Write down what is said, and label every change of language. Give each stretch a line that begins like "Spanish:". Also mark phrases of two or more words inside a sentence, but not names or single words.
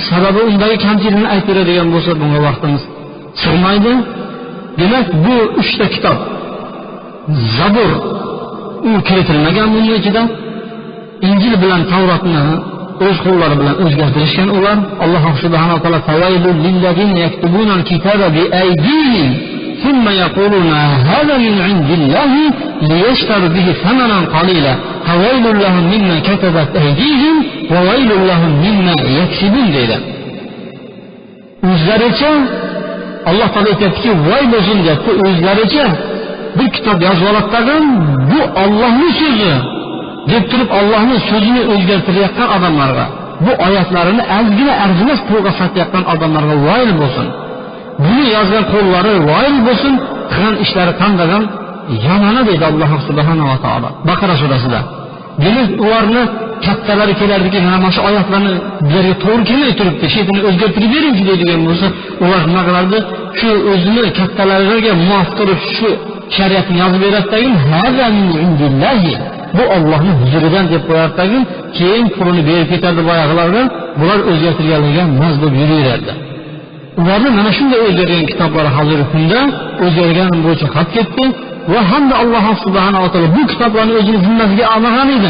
Uzbek: Sababi undagi kamchilikni aytib beradigan bo'lsa bunga vaqtimiz sig'maydi. Demak, bu 3 ta kitob Zabur u kiritilmagan bunun ichida. Injil bilan Tavrotni o'z qo'llari bilan o'zgartirishgan ular.
Arabic: Alloh subhanahu va taolo فويل للذين يكتبون الكتاب بأيديهم ثم يقولون هذا من عند الله ليشتروا به ثمنا قليلا فويل لهم مما كتبت أيديهم وويل لهم مما يكسبون deydi.
Uzbek: O'zlaricha Alloh taolo aytadiki, voy bo'lsin deb o'zlaricha bir kitob yozib oladigan, bu Allohning so'zi deb turib Allohning so'zini o'zgartirayotgan odamlarga, bu oyatlarini ozgina arzimas pulga sotayotgan odamlarga voyil bo'lsin. Buni yozgan qo'llari voyil bo'lsin, qilgan ishlari qandagan yomona deydi Alloh
Arabic: سبحانه وتعالى
Uzbek: Baqara surasida. Demak, ularni kattalari kelardiki, mana shu oyatlarni bizga to'g'ri kelmay turibdi, shaytonni o'zgartirib beringchi deydigan bo'lsa, ular nima qilardi? Shu o'zini kattalariga muvofiq shu shariatni yozib beradidagi,
Arabic: هذا من عند الله,
Uzbek: bu Allohning huzuridan deb qo'yardi, keyin pulini berib ketadi boyag'ilarga, bular o'zgartirganlarga maz bo'lib yuraveradi. Ularning mana shunday o'zgargan kitoblari hozirgi kunda o'zgargan bo'yicha qolib ketdi va hamda Alloh
Arabic: سبحانه وتعالى
Uzbek: bu kitoblarni o'zining zimmasiga olgan edi.